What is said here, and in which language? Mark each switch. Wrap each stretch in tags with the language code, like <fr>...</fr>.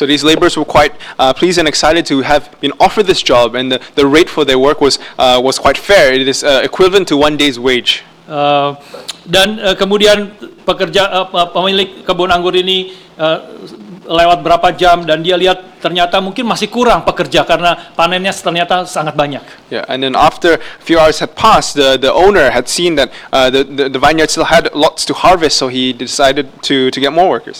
<en>So these laborers were quite pleased and excited to have been offered this job, and the rate for their work was quite fair. It is equivalent to 1 day's wage.</en> <id>Dan kemudian pemilik kebun anggur ini lewat berapa jam dan dia lihat ternyata mungkin masih kurang pekerja karena panennya ternyata sangat banyak.</id> <en>Yeah, and then after a few hours had passed, the owner had seen that the vineyard still had lots to harvest, so he decided to get more workers.</en>